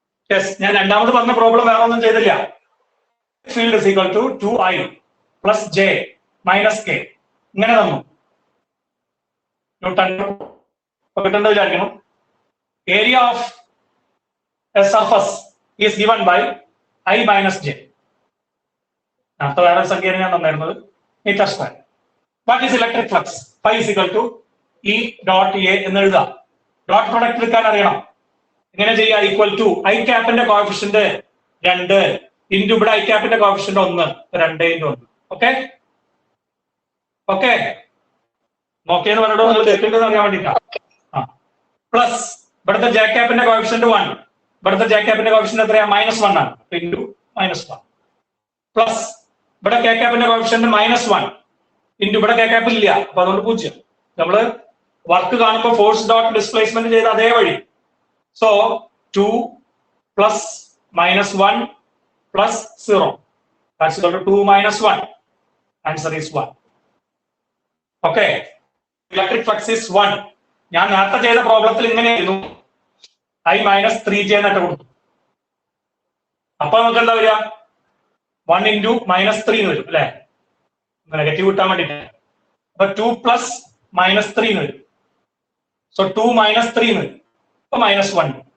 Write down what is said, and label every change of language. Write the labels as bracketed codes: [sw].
[ml] Yes, ഞാൻ രണ്ടാമത് പറഞ്ഞ പ്രോബ്ലം വേറെ ഒന്നും ചെയ്തില്ല. [en] Field is equal to 2i plus j minus k. [ml] ഇങ്ങനെ തന്നു. ന്യൂട്ടൺ കിട്ടേണ്ടത് വിചാരിക്കണം. [en] Area of a surface is given by i minus j. [ml] അടുത്ത വേറെ സംഖ്യയാണ് ഞാൻ തന്നിരുന്നത്, metre square. [en] What is electric flux? phi is equal to E dot A [ml] എന്ന് എഴുതാം. ഡോട്ട് പ്രൊഡക്റ്റ് എടുക്കാൻ അറിയണം. എങ്ങനെ ചെയ്യാം? Equal to I ക്യാപ്പിന്റെ coefficient 2 into ഇവിടെ I ക്യാപ്പിന്റെ coefficient 1. 2 × 1. Okay okay okay എന്ന് പറഞ്ഞിട്ട് നിങ്ങൾ തെറ്റുണ്ടെന്ന് അറിയാൻ വേണ്ടിട്ടാണ്. പ്ലസ് ഇവിടുത്തെ ജെ ക്യാപ്പിന്റെ കോഎഫിഷ്യന്റ് 1. ഇവിടുത്തെ ജെ ക്യാപ്പിന്റെ കോഎഫിഷ്യന്റ് എത്രയാ? -1 ആണ്. ഇൻറ്റു -1 പ്ലസ് ഇവിടെ കെ ക്യാപ്പിന്റെ കോഎഫിഷ്യന്റ് -1 ഇൻറ്റു ഇവിടെ കെ ക്യാപ്പ് ഇല്ല, അപ്പൊ അതുകൊണ്ട് 0. നമ്മള് വർക്ക് കാണുമ്പോൾ ഫോഴ്സ് ഡോട്ട് ഡിസ്പ്ലേസ്മെന്റ് ചെയ്ത അതേ വഴി. [en] So 2 plus -1 plus 0. That's equal to 2 minus 1. Answer is 1. Okay. Electric flux is 1. [ml] ഞാൻ നേരത്തെ ചെയ്ത പ്രോബ്ലത്തിൽ ഇങ്ങനെയായിരുന്നു, I-3j എന്നൊക്കെ കൊടുത്തു. അപ്പൊ നമുക്ക് എന്താ വരിക? 1 into -3 എന്ന് വരും അല്ലെ, നെഗറ്റീവ് കിട്ടാൻ വേണ്ടിട്ട്. അപ്പൊ 2 + -3 എന്ന് വരും. സോ 2 - 3 എന്ന് വരും. അപ്പൊ -1.